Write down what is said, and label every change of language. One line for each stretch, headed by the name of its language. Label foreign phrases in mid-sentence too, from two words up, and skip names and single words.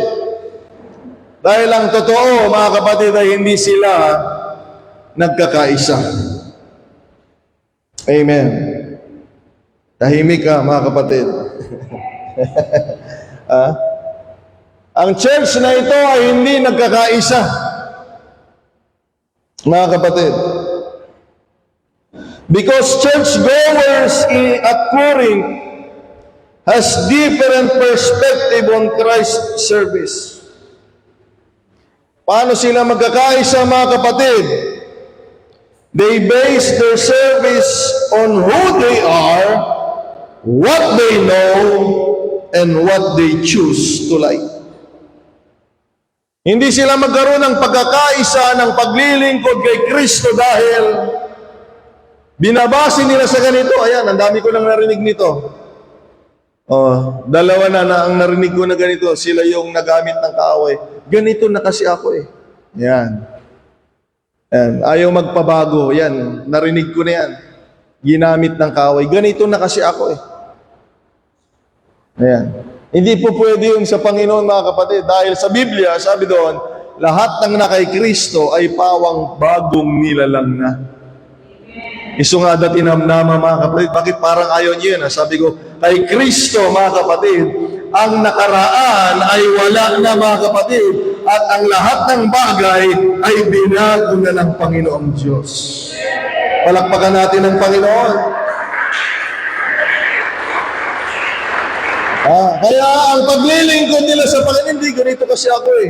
Filipino: Dahil ang totoo, mga kapatid, ay hindi sila nagkakaisa. Amen. Tahimik ka, mga kapatid. Ang church na ito ay hindi nagkakaisa, mga kapatid.
English: Because churchgoers at Corinth has different perspective on Christ's service.
Filipino: Paano sila magkakaisa, mga kapatid?
English: They base their service on who they are, what they know, and what they choose to like.
Filipino: Hindi sila magkaroon ng pagkakaisa ng paglilingkod kay Kristo dahil binabase nila sa ganito. Ayan, ang dami ko nang narinig nito. Dalawa na ang narinig ko na ganito. Sila yung nagamit ng kaaway. Ganito na kasi ako eh. Yan. Ayaw magpabago. Yan, narinig ko na yan. Ginamit ng kaaway. Ganito na kasi ako eh. Ayan. Hindi po pwede yun sa Panginoon, mga kapatid. Dahil sa Biblia, sabi doon, lahat ng na kay Kristo ay pawang bagong nilalang na.
Iloko: Iso nga dati namnama,
Filipino: mga kapatid. Bakit parang ayaw niyo yun? Sabi ko, kay Kristo, mga kapatid, ang nakaraan ay wala na, mga kapatid. At ang lahat ng bagay ay binago na ng Panginoong Diyos. Palakpakan natin ang Panginoon. Kaya ang paglilingkod nila sa Panginoon, hindi ganito kasi ako eh.